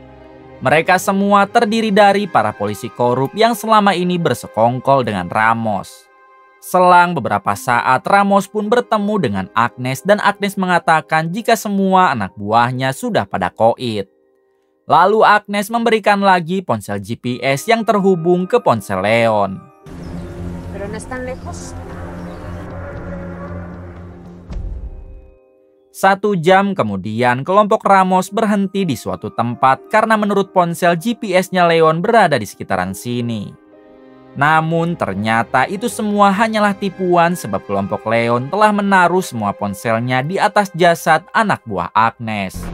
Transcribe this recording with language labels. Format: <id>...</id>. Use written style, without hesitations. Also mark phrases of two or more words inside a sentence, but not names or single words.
<id>Mereka semua terdiri dari para polisi korup yang selama ini bersekongkol dengan Ramos. Selang beberapa saat, Ramos pun bertemu dengan Agnes dan Agnes mengatakan jika semua anak buahnya sudah pada koit. Lalu Agnes memberikan lagi ponsel GPS yang terhubung ke ponsel Leon.</id> <es>Pero no están lejos.</es> <id>1 jam kemudian, kelompok Ramos berhenti di suatu tempat karena menurut ponsel GPS-nya Leon berada di sekitaran sini. Namun ternyata itu semua hanyalah tipuan sebab kelompok Leon telah menaruh semua ponselnya di atas jasad anak buah Agnes.</id>